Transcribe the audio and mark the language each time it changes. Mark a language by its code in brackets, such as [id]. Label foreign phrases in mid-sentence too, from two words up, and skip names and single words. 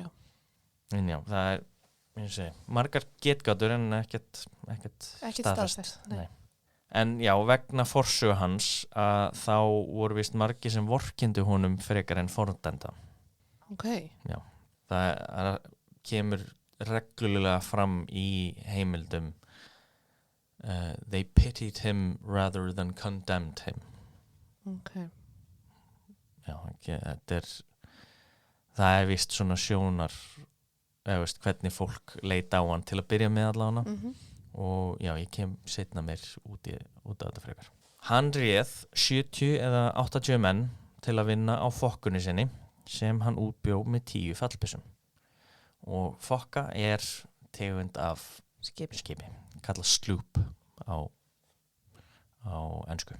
[is] En já, það er, eins og segi, margar getgátur en ekkert staðfest. Nei. En já, vegna forsögu hans að þá voru víst margir sem vorkendu honum frekar en fordæmda. Ok. Já, það kemur reglulega fram í heimildum [en] they pitied him rather than condemned him. [is] Ok. Já, það er víst svona sjónar eða veist hvernig fólk leita á hann til að byrja með allavega og já, ég kem seinna mér út af þetta frekar. Hann réð 70 eða 80 menn til að vinna á fokkunni sinni sem hann útbjó með 10 fallbyssum og fokka er tegund af skipi kallað sloop á ensku.